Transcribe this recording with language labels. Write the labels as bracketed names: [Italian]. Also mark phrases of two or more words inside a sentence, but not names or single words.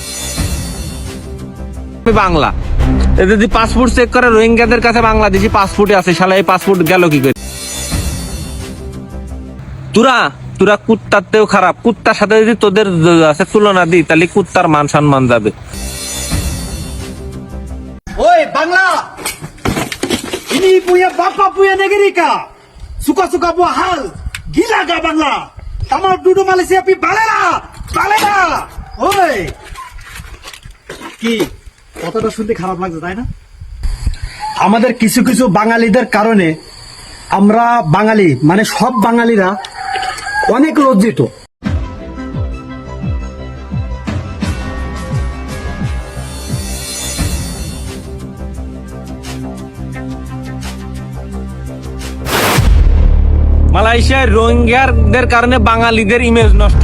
[Bangla] বাংলা যদি পাসপোর্ট চেক করে রোহিঙ্গাদের কাছে বাংলাদেশি পাসপোর্টে আছে, শালা এই পাসপোর্ট গেল কি করে? তোরা কুত্তার তেও খারাপ। কুত্তার সাথে যদি তোদের আছে তুলনা দিই, তাহলে কুত্তার মান সম্মান যাবে। [Malay] Oi, Bangla! Ini punya bapak punya negeri kah? Suka-suka buat hal. Gila gak Bangla? Kamu duduk Malaysia pi balela. Balela. Oi. [Bangla] কি কথাটা শুনতে খারাপ লাগছে তাই না? আমাদের কিছু কিছু বাঙালিদের কারণে আমরা বাঙালি মানে সব বাঙালিরা অনেক লজ্জিত। মালয়েশিয়ায় রোহিঙ্গাদের কারণে বাঙালিদের ইমেজ নষ্ট।